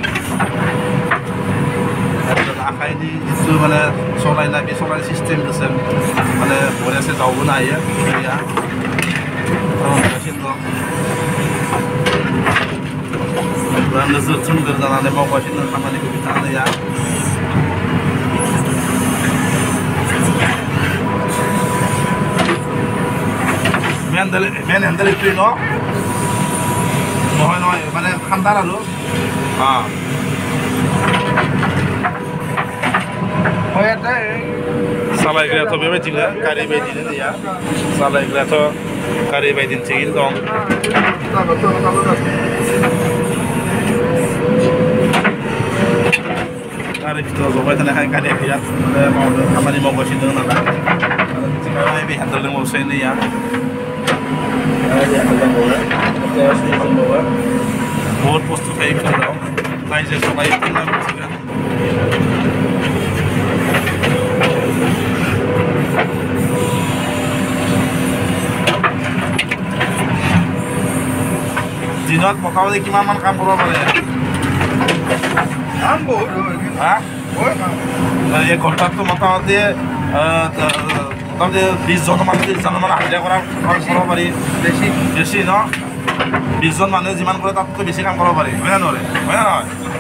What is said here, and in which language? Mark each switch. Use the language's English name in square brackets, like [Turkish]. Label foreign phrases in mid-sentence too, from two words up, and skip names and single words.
[Bodo] आखाइनि जिथु माने सलायनाय बे सलायनाय सिस्टेमजोंसो माने बरियासो जावबोनो हायो दैया मावगासिनो दं नोजोर थोंगोर जानानै मावगासिनो दं खामानिखौ बिथांमोनया [Bangla] মেন হ্যান্ডেল একটুই [Assamese] নহয় মানে ঠান্ডার আলো [Bodo] सालायग्रायाथ' बेबायदिनो गारि बायदिनो दैया सालायग्रायाथ' गारि बायदिनो थिगैनो दं गारि भितराव जबाय थानायखाय गारिया बिराद मावदों खामानि मावगासिनो दं नालाय बे हेन्देल दंबावोसै नैया बहुत बुस्थु थायो भितराव जायजों सलायो बिथांमोना मिथिगोन [Assamese] দিনত মোটামুটি কিমানমান কাম কৰিব পাৰে এক ঘণ্টাততো মোটামুটি 20 জন মান 30 জন মান হাজিৰা কৰিব পাৰি বেছি ন 20 জন মানুহে যিমান কৰে তাতকৈ বেছি কাম কৰিব পাৰি হয় না নোৱাৰে হয় না নহয়